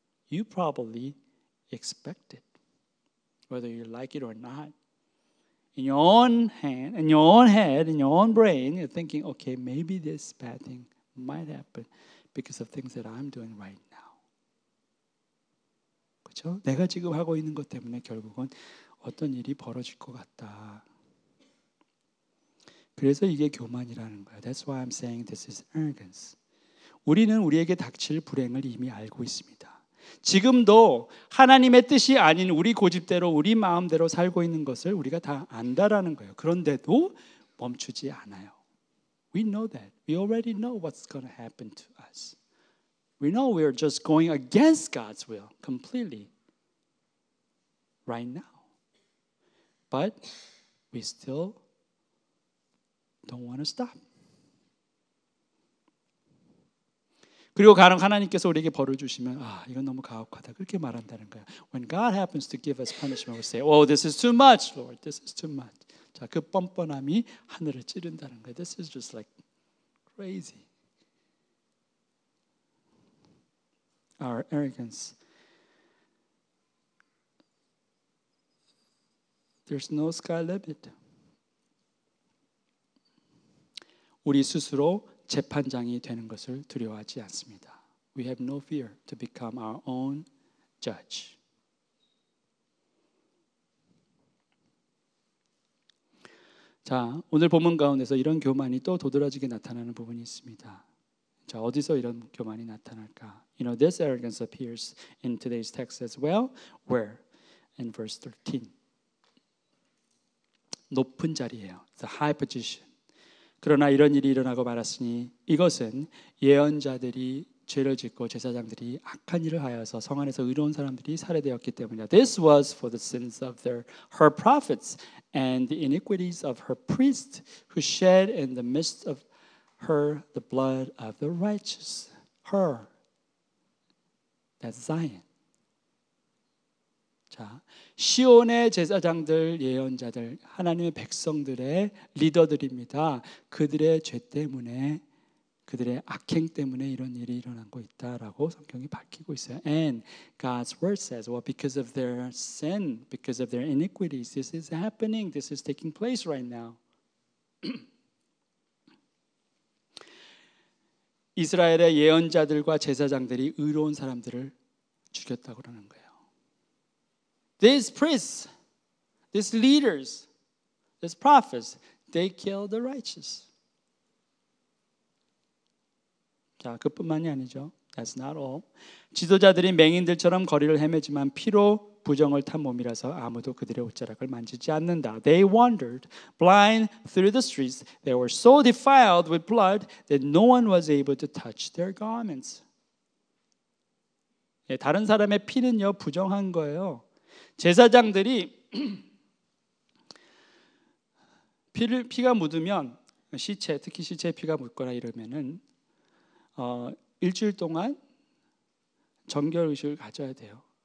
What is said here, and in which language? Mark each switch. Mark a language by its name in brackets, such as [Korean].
[English] You probably expect it, whether you like it or not. In your own hand, in your own head, in your own brain, you're thinking, okay, maybe this bad thing might happen because of things that I'm doing right now. [Korean] 그렇죠? 내가 지금 하고 있는 것 때문에 결국은 어떤 일이 벌어질 것 같다. 그래서 이게 교만이라는 거예요. [English] That's why I'm saying this is arrogance. [Korean] 우리는 우리에게 닥칠 불행을 이미 알고 있습니다. 지금도 하나님의 뜻이 아닌 우리 고집대로 우리 마음대로 살고 있는 것을 우리가 다 안다라는 거예요. 그런데도 멈추지 않아요. [English] We know that. We already know what's going to happen to us. We know we're just going against God's will completely right now. But we still don't want to stop. [Korean] 그리고 간혹 하나님께서 우리에게 벌을 주시면 이건 너무 가혹하다 그렇게 말한다는 거예요. [English] When God happens to give us punishment, we say, "Oh, this is too much, Lord. This is too much." [Korean] 자, 그 뻔뻔함이 하늘을 찌른다는 거예요. [English] This is just like crazy. Our arrogance. There's no sky limit. [Korean] 우리 스스로 재판장이 되는 것을 두려워하지 않습니다. [English] We have no fear to become our own judge. [Korean] 자, 오늘 본문 가운데서 이런 교만이 또 도드라지게 나타나는 부분이 있습니다. 자, 어디서 이런 교만이 나타날까? [English] You know, this arrogance appears in today's text as well. Where? In verse 13. [Korean] 높은 자리예요. [English] The high position. [Korean] 그러나 이런 일이 일어나고 말았으니 이것은 예언자들이 죄를 짓고 제사장들이 악한 일을 하여서 성 안에서 의로운 사람들이 살해되었기 때문이다. [English] This was for the sins of her prophets and the iniquities of her priests who shed in the midst of her the blood of the righteous. Her. That's Zion. [Korean] 자, 시온의 제사장들, 예언자들, 하나님의 백성들의 리더들입니다. 그들의 죄 때문에, 그들의 악행 때문에 이런 일이 일어나고 있다라고 성경이 밝히고 있어요. [English] And God's word says, well, because of their sin, because of their iniquities, this is happening. This is taking place right now. [Korean] 이스라엘의 예언자들과 제사장들이 의로운 사람들을 죽였다고 그러는 거예요. [English] These priests, these leaders, these prophets, they killed the righteous. [Korean] 자, 그뿐만이 아니죠. [English] That's not all. [Korean] 지도자들이 맹인들처럼 거리를 헤매지만 피로 부정을 탄 몸이라서 아무도 그들의 옷자락을 만지지 않는다. [English] They wandered blind through the streets. They were so defiled with blood that no one was able to touch their garments. [Korean] 예, 다른 사람의 피는요 부정한 거예요. 제사장들이 피가 묻으면 시체, 특히 시체에 피가 묻거나 이러면은 일주일 동안 정결 의식을 가져야 돼요.